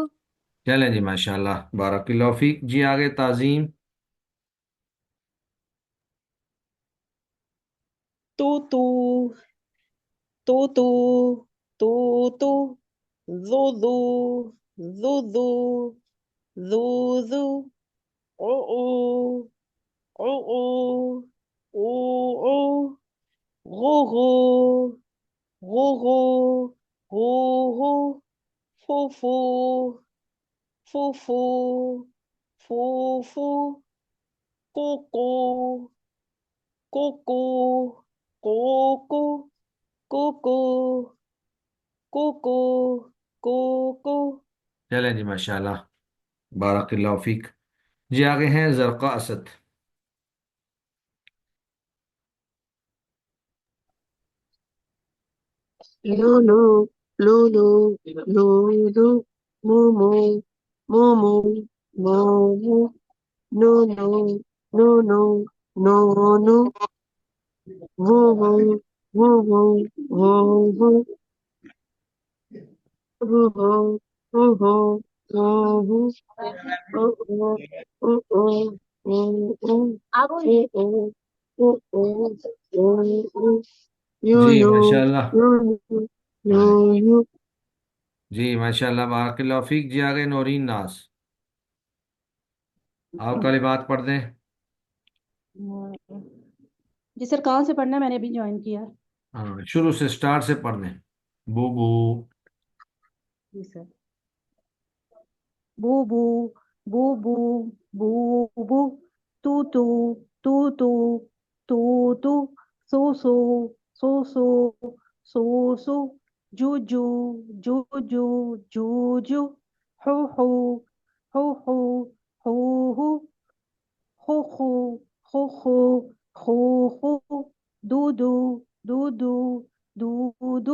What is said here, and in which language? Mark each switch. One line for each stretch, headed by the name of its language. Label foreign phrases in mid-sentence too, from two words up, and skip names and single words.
Urdu: چلیں جی ماشاءاللہ
Arabic: بارک اللہ فیک.
Urdu: جی آگے تعظیم. تو تو تو تو تو تو زو زو زو زو زو زو او او او او او او غو غو غو غو غو غو فو فو فو فو فو فو کو کو کو کو کو کو کو کو کو کو کو. چلیں جی ماشاءاللہ
Arabic: بارک اللہ فیک.
Urdu: جی آگے ہیں زرقاء اسد. لولو لولو لولو مومو مومو مومو نونو نونو نونو ووو ووو ووو ووو ووو ووو اوو اوو اوو اوو اوو یو جی یو ماشاءاللہ. یو یو ہاں یو. جی ماشاءاللہ
Arabic: بارک اللہ فیک.
Urdu: جی آگے نورین ناز. آپ کلمات پڑھ دیں. جی سر کہاں سے پڑھنا ہے؟ میں نے ابھی جوائن کیا. ہاں شروع سے اسٹارٹ سے پڑھ دیں. بو بو. جی سر. بو بو بو بو بو بو تو تو تو تو تو تو سو سو سو سو سو سو جو جو جو جو جو جو ہو ہو ہو ہو ہو ہو خو خو خو خو خو خو دو دو دو دو دو دو.